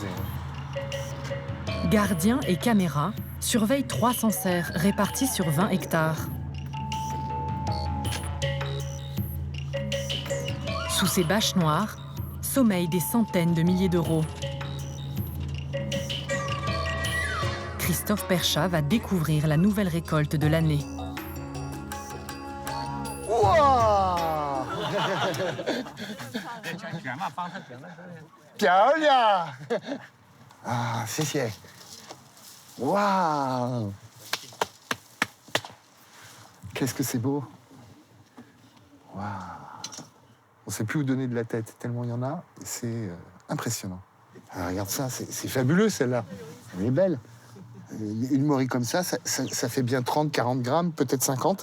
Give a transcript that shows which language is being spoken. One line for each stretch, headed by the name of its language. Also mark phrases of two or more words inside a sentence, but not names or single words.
French: Gardiens et caméras surveillent 300 serres réparties sur 20 hectares. Sous ces bâches noires, sommeillent des centaines de milliers d'euros. Christophe Perchat va découvrir la nouvelle récolte de l'année. Wow!
Chinese: 漂亮！啊，谢谢。Waouh!
French: Qu'est-ce que c'est beau! Waouh! On ne sait plus où donner de la tête, tellement il y en a. C'est impressionnant. Ah, regarde ça, c'est fabuleux celle-là. Elle est belle. Une morie comme ça fait bien 30, 40 grammes, peut-être 50.